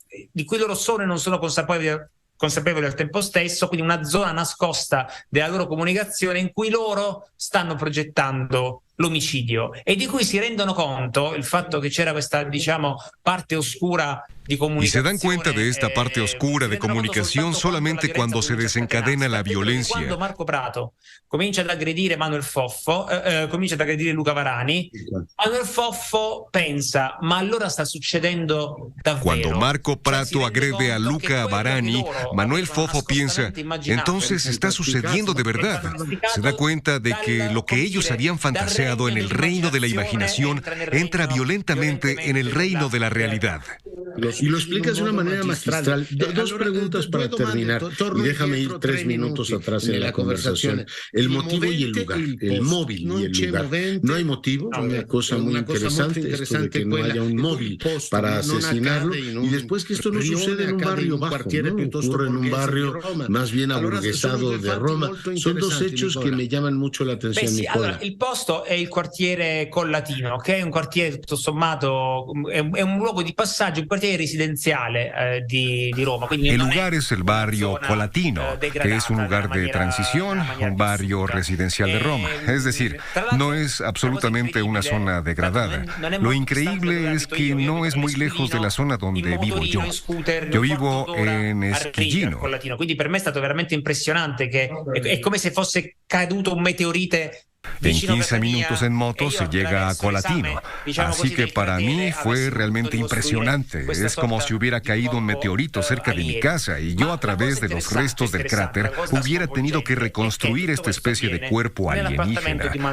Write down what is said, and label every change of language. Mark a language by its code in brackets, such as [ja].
[it] Di cui loro sono e non sono consapevoli al tempo stesso, quindi una zona nascosta della loro comunicazione in cui loro stanno progettando l'omicidio e di cui si rendono conto il fatto che c'era questa, diciamo, parte oscura di comunicación. [es] Y se dan cuenta de esta parte oscura de comunicación solamente cuando se desencadena la violencia. [it] Cuando Marco Prato comincia ad aggredire Manuel Foffo, comincia ad aggredire Luca Varani, Manuel Foffo pensa, ma allora sta succedendo davvero. [es] Cuando Marco Prato agrede a Luca Varani, Manuel Foffo piensa, entonces está sucediendo de verdad. Se da cuenta de que lo que ellos habían fantaseado en el reino de la imaginación entra violentamente en el reino de la realidad. Y lo explicas de una manera magistral. Dos preguntas para terminar, y déjame ir 3 minutos atrás en la conversación. El motivo y el lugar, el móvil y el lugar. No hay motivo, una cosa muy interesante, esto de que no haya un móvil para asesinarlo, y después que esto no sucede en un barrio bajo, ¿no? Ocurre en un barrio más bien aburguesado de Roma. Son dos hechos [it] che mi chiamano molto l'attenzione, Nicola. Allora, il posto è il quartiere Collatino, che è un quartiere tutto sommato, è un luogo di passaggio, un quartiere residenciale di Roma. [es] El lugar es el barrio Collatino, que es un lugar de transición, un barrio residencial de Roma. Es decir, no es absolutamente una zona degradada. Lo increíble es que no es muy lejos de la zona donde vivo yo. Yo vivo en Esquillino. [it] Quindi per me è stato veramente impressionante, che è come se fosse caduto un meteorite. [es] En 15 minutos en moto se llega a Collatino, así que para mí fue realmente impresionante. Es como si hubiera caído un meteorito cerca de mi casa y yo a través de los restos del cráter hubiera tenido que reconstruir esta especie de cuerpo alienígena.